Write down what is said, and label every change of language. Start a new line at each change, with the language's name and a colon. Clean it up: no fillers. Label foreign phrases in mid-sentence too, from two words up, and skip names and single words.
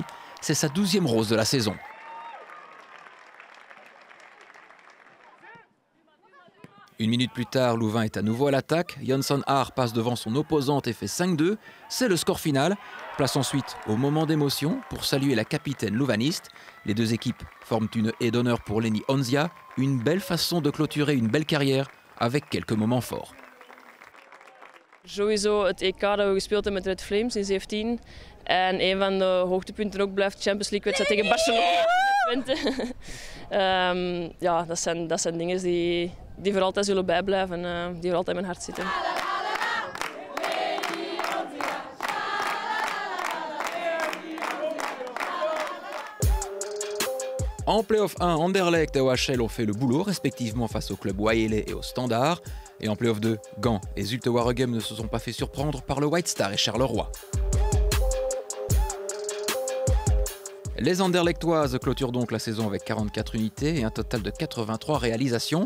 French: C'est sa 12e rose de la saison. Une minute plus tard, Louvain est à nouveau à l'attaque. Jonsson Haar passe devant son opposante et fait 5-2. C'est le score final. Place ensuite au moment d'émotion pour saluer la capitaine louvaniste. Les 2 équipes forment une haie d'honneur pour Lenny Onzia. Une belle façon de clôturer une belle carrière avec quelques moments forts.
Dutch: Sowieso het EK dat we gespeeld hebben met Red Flames in 17. En een van de hoogtepunten ook blijft Champions League wedstrijd tegen Barcelona met Twente. Ja, dat zijn dingen die voor altijd zullen bijblijven, die voor altijd in mijn hart zitten.
French: En Playoff 1, Anderlecht et OHL ont fait le boulot, respectivement face au club Wayele et au Standard. Et en Playoff 2, Gand et Zulte Waregem ne se sont pas fait surprendre par le White Star et Charleroi. Les Anderlechtoises clôturent donc la saison avec 44 unités et un total de 83 réalisations.